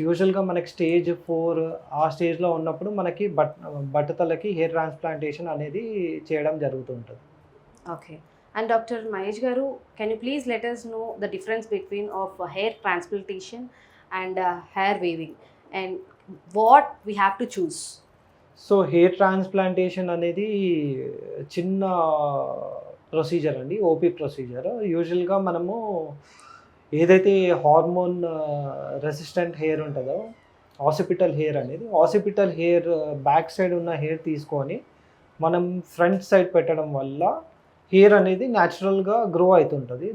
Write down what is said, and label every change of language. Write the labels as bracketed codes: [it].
[te] యూజువల్గా మనకి స్టేజ్ 4 ఆ స్టేజ్లో ఉన్నప్పుడు మనకి బట్టతలకి హెయిర్ ట్రాన్స్ప్లాంటేషన్ అనేది చేయడం జరుగుతుంటుంది. ఓకే. [en] And doctor Mahesh garu, can you please let us know the difference between of hair transplantation and hair weaving and what we have to choose? [te] So hair transplantation అనేది చిన్న ప్రొసీజర్ అండి, ఓపీ ప్రొసీజర్. యూజువల్గా మనము ఏదైతే హార్మోన్ రెసిస్టెంట్ హెయిర్ ఉంటుందో ఆసిపిటల్ hair అనేది, ఆసిపిటల్ hair back side ఉన్న hair తీసుకొని మనం ఫ్రంట్ సైడ్ పెట్టడం వల్ల హెయిర్ అనేది న్యాచురల్గా గ్రో అవుతుంటుంది.